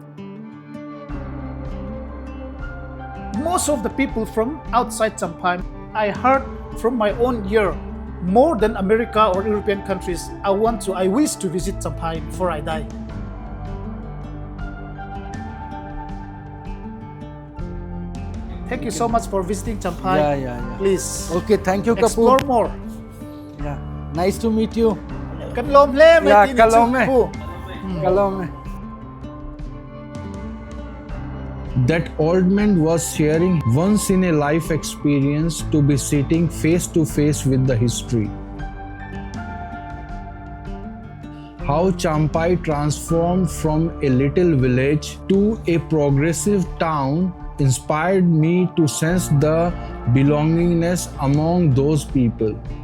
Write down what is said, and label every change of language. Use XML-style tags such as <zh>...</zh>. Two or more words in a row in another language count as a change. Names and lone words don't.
<en>Most of the people from outside Champhai, I heard from my own ear, more than America or European countries, I wish to visit Champhai before I die. Thank you so much for visiting Champhai. Yeah. Please Okay, thank you, explore Kapoor. more. Yeah, nice to meet you. Kalom le, may Yeah, tinitsu kalom eh. po. Kalom. That old man was sharing once in a life experience to be sitting face to face with the history. How Champhai transformed from a little village to a progressive town inspired me to sense the belongingness among those people.</en>